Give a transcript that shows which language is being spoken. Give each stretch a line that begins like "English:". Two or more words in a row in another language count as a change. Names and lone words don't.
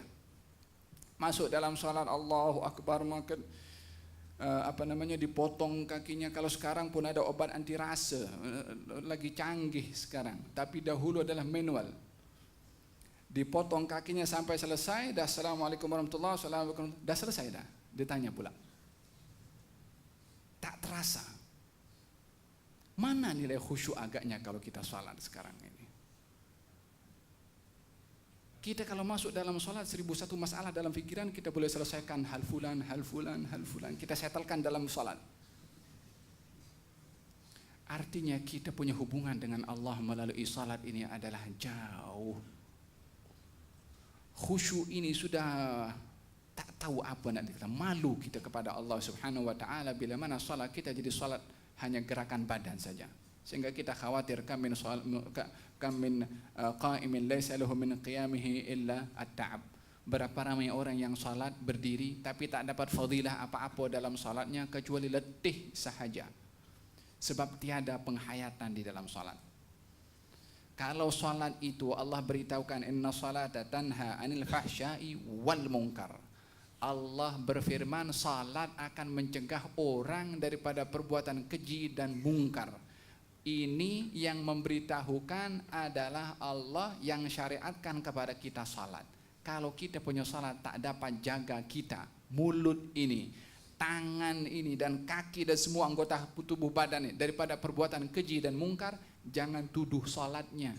Malay: Masuk dalam sholat,
Arabic: الله أكبر,
Malay: maka dipotong kakinya. Kalau sekarang pun ada obat anti rasa, lagi canggih sekarang. Tapi dahulu adalah manual. Dipotong kakinya sampai selesai.
Arabic: Dah السلام عليكم ورحمة الله وبركاته.
Malay: Dah selesai dah. Ditanya pula. Tak terasa. Mana nilai khusyuk agaknya kalau kita salat sekarang ini? Kita kalau masuk dalam salat 1001 masalah dalam fikiran kita boleh selesaikan, hal fulan. Kita setelkan dalam salat. Artinya kita punya hubungan dengan Allah melalui salat ini adalah jauh. Khusyuk ini sudah tak tahu apa nak dikata. Malu kita kepada Allah
Arabic: سبحانه وتعالى
Malay: bila mana salat kita jadi salat hanya gerakan badan saja, sehingga kita khawatir
Arabic: كم من قائم ليس له من قيامه إلا التعب.
Malay: Berapa ramai orang yang salat berdiri tapi tak dapat fadilah apa-apa dalam salatnya kecuali letih sahaja, sebab tiada penghayatan di dalam salat. Kalau salat itu Allah beritahukan
Arabic: إن الصلاة تنهى عن الفحشاء والمنكر.
Malay: Allah berfirman salat akan mencegah orang daripada perbuatan keji dan mungkar. Ini yang memberitahukan adalah Allah yang syariatkan kepada kita salat. Kalau kita punya salat tak dapat jaga kita, mulut ini, tangan ini dan kaki dan semua anggota tubuh badan ini daripada perbuatan keji dan mungkar, jangan tuduh salatnya.